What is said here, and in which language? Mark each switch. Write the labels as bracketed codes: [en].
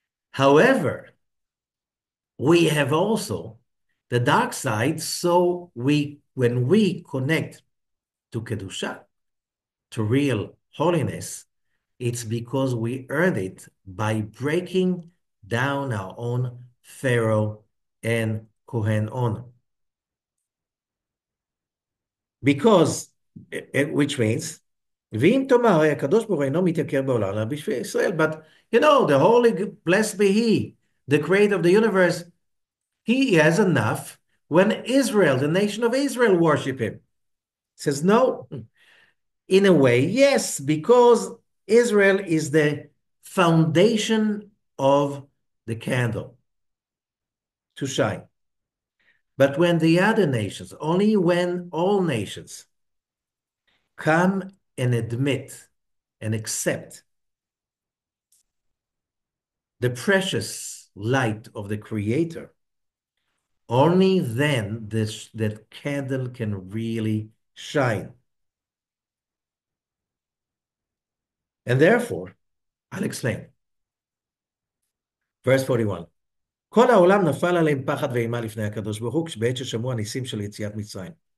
[en] However, we have also the dark side, so when we connect to Kedusha, to real holiness, it's because we earned it by breaking down our own Pharaoh and Kohen on. Because, which means, [he] ואם תאמר, הרי הקדוש ברוך הוא אינו מתייקר בעולם, אלא בשביל ישראל. [en] But, the holy, blessed be he, the creator of the universe, he has enough when Israel, the nation of Israel, worship him. He says, no. In a way, yes, because Israel is the foundation of the candle to shine. But when the other nations, only when all nations come and admit and accept the precious light of the Creator, only then that candle can really shine. And therefore, I'll explain. Verse 41. [he] כל העולם נפל עליהם פחד ואימה לפני הקדוש ברוך הוא, כשבעת ששמעו הניסים של יציאת מצרים.